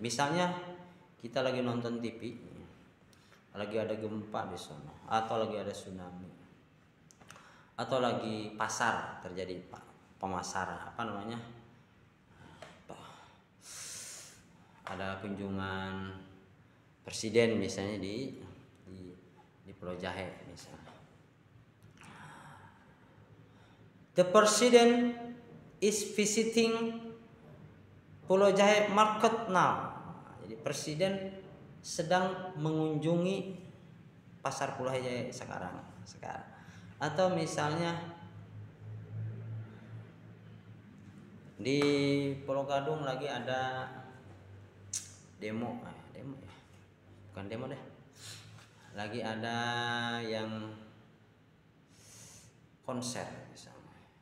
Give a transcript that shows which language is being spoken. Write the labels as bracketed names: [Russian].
[Indonesian] Misalnya kita lagi nonton TV, lagi ada gempa di sana, atau lagi ada tsunami, atau lagi pasar terjadi pemasaran, apa namanya, ada kunjungan presiden misalnya di Pulau Jahe misalnya. [English] The president is visiting Pulau Jahe market now. [Indonesian] Jadi presiden sedang mengunjungi pasar Pulau Jahe sekarang. Atau misalnya di Pulau Gadung lagi ada demo ya, bukan demo deh, lagi ada yang konser misalnya.